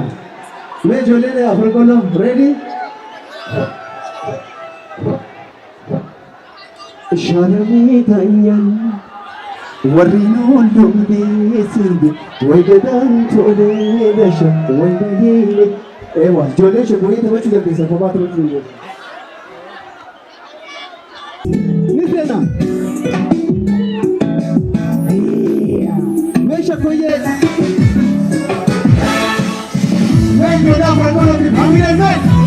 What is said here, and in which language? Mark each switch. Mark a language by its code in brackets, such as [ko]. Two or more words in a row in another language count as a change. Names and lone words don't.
[om] Mee ijoolleen afur qoloo ready? Sharamee taayyan warri noolloomee sirbe wayidadaan tolee dasha wayidadee. Ewa ijoolleen shaggooyyee taphachuu dandeessa kophaa taphachuu dandeessa. Ni seena. Mee shaggooyyee. [es] Ven, me da por todo mi familia, ven.